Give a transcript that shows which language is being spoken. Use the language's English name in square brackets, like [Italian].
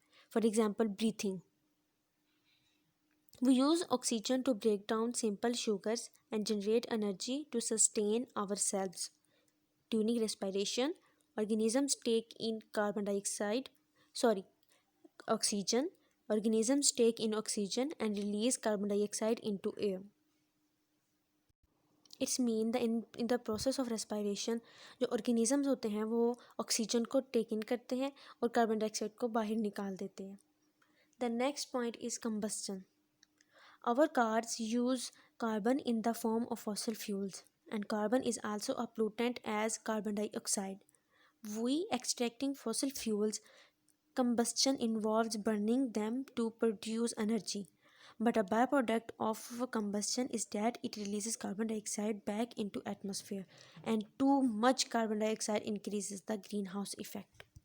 [English] For example, breathing. We use oxygen to break down simple sugars and generate energy to sustain ourselves. During respiration, organisms take in oxygen. Organisms take in oxygen and release carbon dioxide into air. It's mean in the process of respiration [Hindi] जो organisms होते हैं वो oxygen को take इन करते हैं और carbon dioxide को बाहर निकाल देते हैं. [English] The next point is combustion. Our cars use carbon in the form of fossil fuels and carbon is also a pollutant as carbon dioxide. We extracting fossil fuels, combustion involves burning them to produce energy. But a byproduct of combustion is that it releases carbon dioxide back into atmosphere, and too much carbon dioxide increases the greenhouse effect.